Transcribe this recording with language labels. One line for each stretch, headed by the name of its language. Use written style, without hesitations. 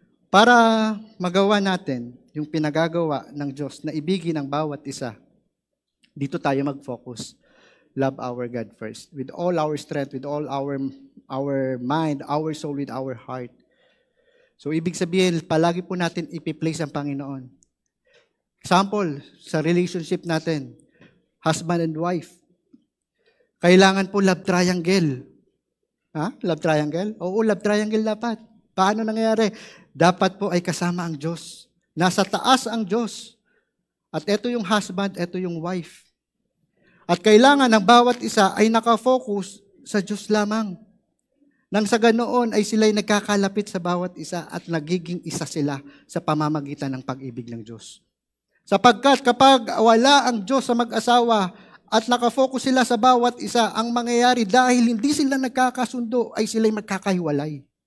Filipino: Para magawa natin yung pinagagawa ng Diyos na ibigin ang bawat isa, dito tayo mag-focus.
English: Love our God first. With all our strength, with all our mind, our soul, with our heart.
Filipino: So ibig sabihin, palagi po natin ipi-place ang Panginoon. Example, sa relationship natin, husband and wife. Kailangan po love triangle. Love triangle? Oo, love triangle dapat. Paano nangyayari? Dapat po ay kasama ang Diyos. Nasa taas ang Diyos. At ito yung husband, ito yung wife. At kailangan ng bawat isa ay nakafocus sa Diyos lamang. Nang sa ganoon ay sila'y nagkakalapit sa bawat isa at nagiging isa sila sa pamamagitan ng pag-ibig ng Diyos. Sapagkat kapag wala ang Diyos sa mag-asawa at nakafocus sila sa bawat isa, ang mangyayari dahil hindi sila nagkakasundo ay sila'y magkakahiwalay.